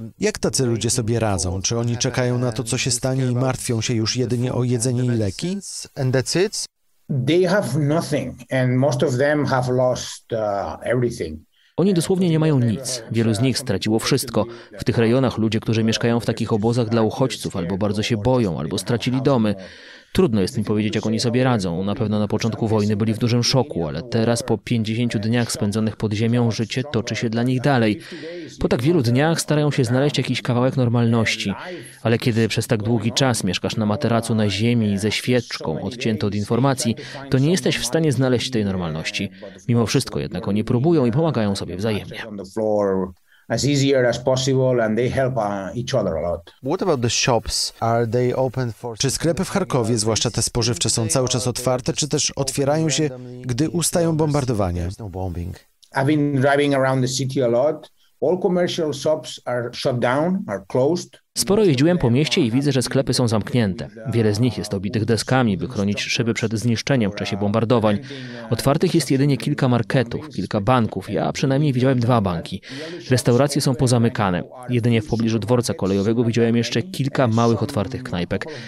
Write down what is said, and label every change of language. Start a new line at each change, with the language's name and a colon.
Polish: Jak tacy ludzie sobie radzą? Czy oni czekają na to, co się stanie i martwią się już jedynie o jedzenie i leki?
English: And that's it? They have nothing and most of them have lost everything.
Polish: Oni dosłownie nie mają nic. Wielu z nich straciło wszystko. W tych rejonach ludzie, którzy mieszkają w takich obozach dla uchodźców, albo bardzo się boją, albo stracili domy. Trudno jest mi powiedzieć, jak oni sobie radzą. Na pewno na początku wojny byli w dużym szoku, ale teraz po 50 dniach spędzonych pod ziemią życie toczy się dla nich dalej. Po tak wielu dniach starają się znaleźć jakiś kawałek normalności. Ale kiedy przez tak długi czas mieszkasz na materacu na ziemi ze świeczką, odcięty od informacji, to nie jesteś w stanie znaleźć tej normalności. Mimo wszystko jednak oni próbują i pomagają sobie wzajemnie.
English: As easier as possible and they help each other a lot. What about the shops? Are they open for...
Polish: Czy sklepy w Charkowie, zwłaszcza te spożywcze, są cały czas otwarte, czy też otwierają się, gdy ustają bombardowania?
English: I've been driving around the city a lot. All commercial shops are shut down, are closed.
Polish: Sporo jeździłem po mieście i widzę, że sklepy są zamknięte. Wiele z nich jest obitych deskami, by chronić szyby przed zniszczeniem w czasie bombardowań. Otwartych jest jedynie kilka marketów, kilka banków. Ja przynajmniej widziałem 2 banki. Restauracje są pozamykane. Jedynie w pobliżu dworca kolejowego widziałem jeszcze kilka małych otwartych knajpek.